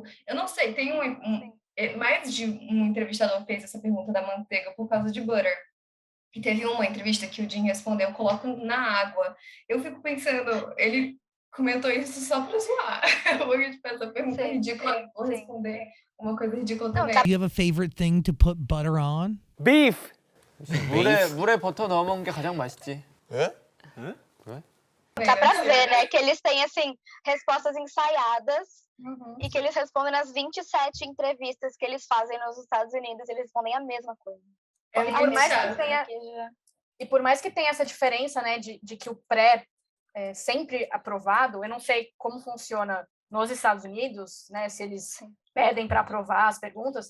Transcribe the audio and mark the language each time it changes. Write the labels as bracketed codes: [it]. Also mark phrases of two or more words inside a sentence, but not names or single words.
[pt] Eu não sei, tem mais de um entrevistador fez essa pergunta da manteiga por causa de butter. E teve uma entrevista que o Jim respondeu, coloco na água. Eu fico pensando, ele comentou isso só pra zoar. Porque, tipo, essa pergunta é ridícula, vou responder uma coisa ridícula também. [en] Do you have a favorite thing to put butter on? Beef! [ko] 물에 버터 넣어 먹는 게 가장 맛있지. 예? [pt] Dá pra ver, né, que eles têm, assim, respostas ensaiadas e que eles respondem nas 27 entrevistas que eles fazem nos Estados Unidos, eles respondem a mesma coisa. E por mais que tenha essa diferença, né, de que o pré é sempre aprovado, eu não sei como funciona nos Estados Unidos, né, se eles pedem para aprovar as perguntas.